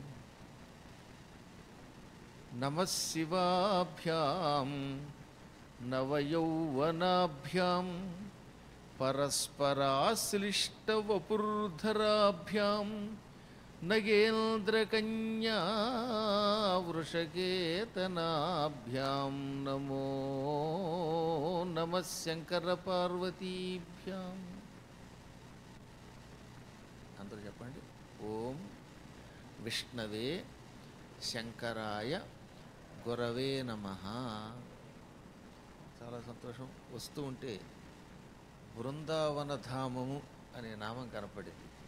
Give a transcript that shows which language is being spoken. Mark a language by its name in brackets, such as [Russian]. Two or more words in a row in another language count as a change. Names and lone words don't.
[Sanskrit] नमः शिवाभ्यां नवयौवनाभ्यां परस्पराश्लिष्टवपुर्धराभ्यां नगेन्द्रकन्या वृषकेतनाभ्यां नमो नमः शङ्करपार्वतीभ्याम्। [Telugu] అందరూ చెప్పండి. [Sanskrit] ఓం విష్ణవే శంకరాయ గురవే నమః. [Telugu] చాలా సంతోషం. వస్తూ ఉంటే బృందావన ధామము అనే నామం కనపడింది.